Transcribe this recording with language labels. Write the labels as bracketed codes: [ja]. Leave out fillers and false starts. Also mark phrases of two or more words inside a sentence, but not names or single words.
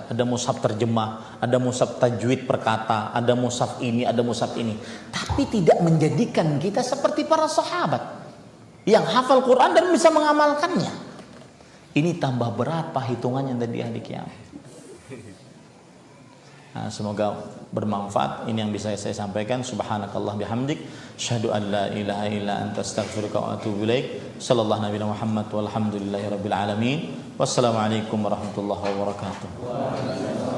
[id] Ada mushaf terjemah, ada mushaf tajwid perkata, ada mushaf ini, ada mushaf ini. Tapi tidak menjadikan kita seperti para sahabat yang hafal Quran dan bisa mengamalkannya. Ini tambah berat Pak hitungannya di hari kiamat. Nah, semoga bermanfaat. Ini yang bisa saya sampaikan. [ar] سبحانك الله بحمدك, أشهد أن لا إله إلا أنت أستغفرك وأتوب إليك. صلى الله نبي محمد والحمد لله رب العالمين. والسلام عليكم ورحمة الله وبركاته.